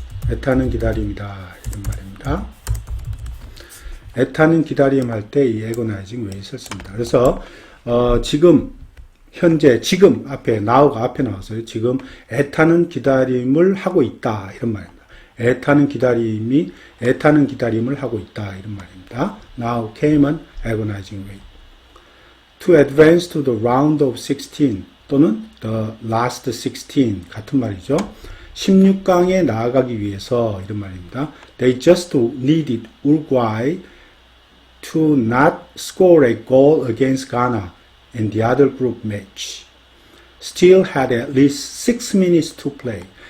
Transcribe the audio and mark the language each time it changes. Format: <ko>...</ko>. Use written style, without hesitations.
<ko>애타는 기다림이다 이런 말입니다. 애타는 기다림 할 때 이 agonizing wait을 씁니다. 그래서 지금 현재 지금 앞에 now가 앞에 나왔어요. 지금 애타는 기다림을 하고 있다 이런 말입니다. 애타는 기다림을 하고 있다 이런 말입니다.</ko> <en>Now came an agonizing wait. To advance to the round of 16</en> <ko>또는</ko> <en>the last 16</en> <ko>같은 말이죠. 16강에 나아가기 위해서 이런 말입니다.</ko> <en>They just needed Uruguay to not score a goal against Ghana in the other group match. Still had at least 6 minutes to play.</en>